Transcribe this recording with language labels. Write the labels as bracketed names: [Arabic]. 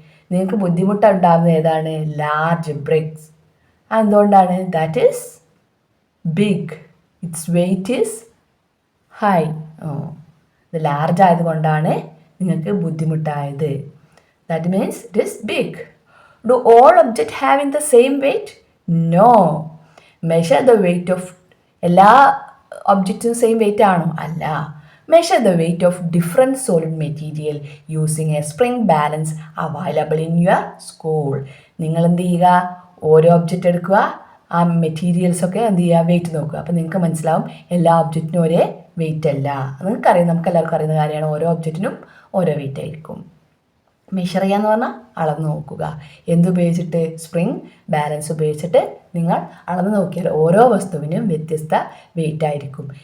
[Malayalam] നിങ്ങൾക്ക് ബുദ്ധിമുട്ടുണ്ടാകുന്നത് ഏതാണ്? [English] Large bricks. [Malayalam] എന്തുകൊണ്ടാണ്? [English] That is big. Its weight is high. [Malayalam] ഇത് ലാർജ് ആയതുകൊണ്ടാണ് നിങ്ങൾക്ക് ബുദ്ധിമുട്ടായത്. [English] That means it is big. Do all objects having the same weight? No. Measure the weight of [Malayalam] എല്ലാ ഒബ്ജക്റ്റും same wait ആണോ? അല്ല. [English] Measure the weight of different solid material using a spring balance available in your school. [Malayalam] നിങ്ങൾ എന്ത് ചെയ്യുക? ഓരോ object എടുക്കുക, ആ മെറ്റീരിയൽസൊക്കെ എന്ത് ചെയ്യുക? വെയിറ്റ് നോക്കുക. അപ്പോൾ നിങ്ങൾക്ക് മനസ്സിലാവും എല്ലാ ഒബ്ജക്റ്റിനും ഒരേ വെയിറ്റ് അല്ല. നിങ്ങൾക്കറിയാം, നമുക്ക് എല്ലാവർക്കും അറിയുന്ന കാര്യമാണ്. ഓരോ ഒബ്ജക്റ്റിനും ഓരോ വെയിറ്റ് ആയിരിക്കും. മെഷർ ചെയ്യാന്ന് പറഞ്ഞാൽ അളന്ന് നോക്കുക. എന്തുപയോഗിച്ചിട്ട്? സ്പ്രിങ് ബാലൻസ് ഉപയോഗിച്ചിട്ട് നിങ്ങൾ അളന്ന് നോക്കിയാൽ ഓരോ വസ്തുവിനും വ്യത്യസ്ത വെയിറ്റ് ആയിരിക്കും.